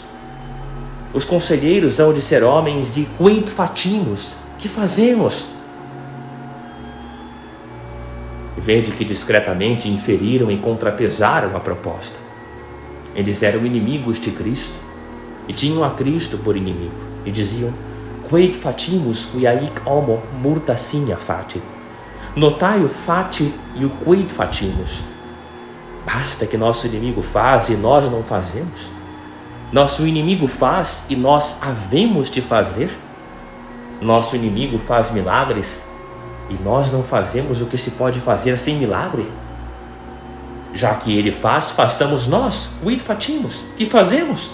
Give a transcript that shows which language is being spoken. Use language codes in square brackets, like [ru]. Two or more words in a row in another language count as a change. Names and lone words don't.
[pt] Os conselheiros hão de ser homens de [la] quid facimus, [pt] que fazemos. Vede que discretamente inferiram e contrapesaram a proposta. Eles eram inimigos de Cristo e tinham a Cristo por inimigo, e diziam: [la] quid facimus quia hic homo murta signa facit. [pt] Notai o facit e o [la] quid facimus. [pt] Basta que nosso inimigo faz e nós não fazemos? Nosso inimigo faz e nós havemos de fazer? Nosso inimigo faz milagres e nós não fazemos o que se pode fazer sem milagre? Já que ele faz, façamos nós, [la] quid facimus, [pt] que fazemos?